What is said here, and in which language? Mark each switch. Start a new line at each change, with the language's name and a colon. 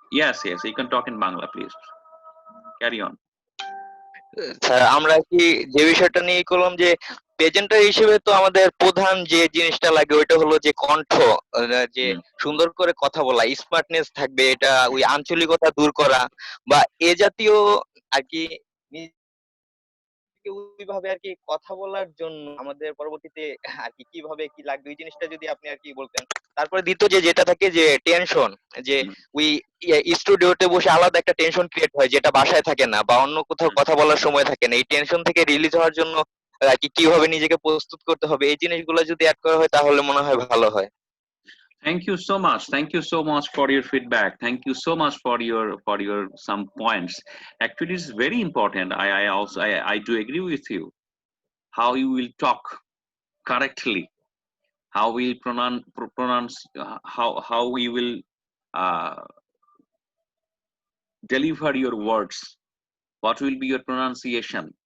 English: Yes, you can talk in Bangla, please. Carry on.
Bangla: Sir আমরা কি যে বিষয়টা নিয়ে করলাম, যে প্রেজেন্টার হিসেবে তো আমাদের প্রধান যে জিনিসটা লাগে ওইটা হলো যে কণ্ঠ, যে হুম। সুন্দর করে কথা বলা, স্মার্টনেস থাকবে, এটা ওই আঞ্চলিকতা দূর করা বা এ জাতীয় আর কি, নিজেকে ওইভাবে আর কি কথা বলার জন্য আমাদের পরবর্তীতে আর কি কিভাবে কি লাগবে ওই জিনিসটা যদি আপনি আর কি বলতেন। তারপরে দ্বিতীয় যেটা থাকে যে টেনশন, যে হুম। ওই স্টুডিওতে বসে আলাদা একটা টেনশন ক্রিয়েট হয় যেটা বাসায় থাকে না বা অন্য কোথাও কথা বলার সময় থাকে না। এই টেনশন থেকে রিলিজ হওয়ার জন্য আর কি কিভাবে নিজেকে প্রস্তুত করতে হবে, এই জিনিসগুলো যদি অ্যাড করা হয় তাহলে মনে হয় ভালো হয়।
English: Thank you so much. Thank you so much for your feedback. Thank you so much for your some points. Actually, it's very important. I do agree with you. How you will talk, correctly, how we pronounce, how we will uh, deliver your words, what will be your pronunciation.